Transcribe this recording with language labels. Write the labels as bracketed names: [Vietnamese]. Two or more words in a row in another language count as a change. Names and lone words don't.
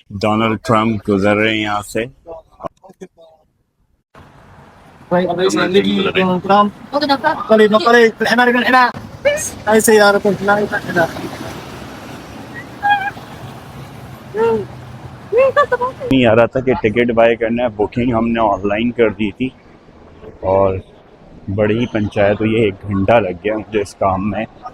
[Hindi] डोनाल्ड ट्रंप गुजर रहे हैं यहाँ से। Donald Trump. [Indonesian] Balik, balik. Enak. [Hindi] ऐसे यार तो खिलाएगा। नहीं आ रहा था कि [English] ticket buy [Hindi] करना है, बुकिंग हमने ऑनलाइन कर दी थी और बड़ी ही पंचायत हुई है। 1 घंटा लग गया मुझे इस काम में।